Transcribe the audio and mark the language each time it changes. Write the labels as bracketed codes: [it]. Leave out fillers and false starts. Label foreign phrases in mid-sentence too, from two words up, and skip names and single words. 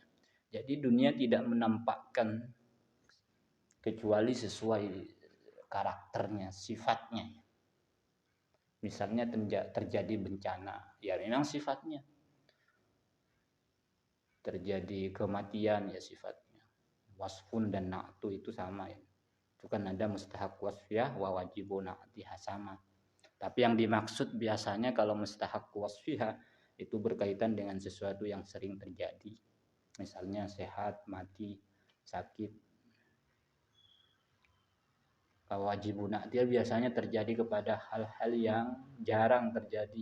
[id] Jadi dunia tidak menampakkan kecuali sesuai karakternya, sifatnya. Misalnya terjadi bencana, ya memang sifatnya. Terjadi kematian, ya sifatnya. Wasfun dan na'tu itu sama ya. Itu kan ada [ar] مستحق وصفية وواجب نعتها, [id] sama. Tapi yang dimaksud biasanya kalau [ar] مستحق وصفية [id] itu berkaitan dengan sesuatu yang sering terjadi. Misalnya sehat, mati, sakit. [ar] واجب نعتية [id] biasanya terjadi kepada hal-hal yang jarang terjadi.